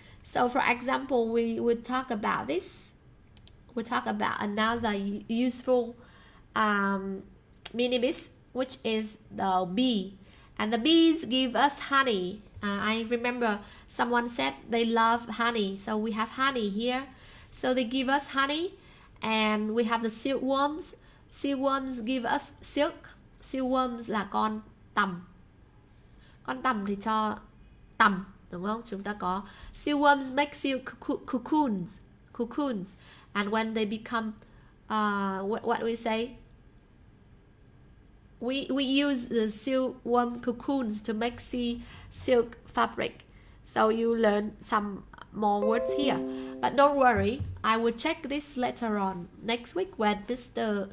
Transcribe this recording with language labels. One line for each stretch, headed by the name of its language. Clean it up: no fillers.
English: So for example, we would talk about this. We'll talk about another useful mini-beast, which is the bee. And the bees give us honey. I remember someone said they love honey, so we have honey here. So they give us honey, and we have the silkworms. Silkworms give us silk. Silkworms
Vietnamese: là con tằm. Con tằm thì cho tằm, đúng không? Chúng ta có
English: silkworms make silk cocoons. And when they become what we say, we use the silkworm cocoons to make silk fabric. So you learn some more words here, but don't worry, I will check this later on next week when Mr.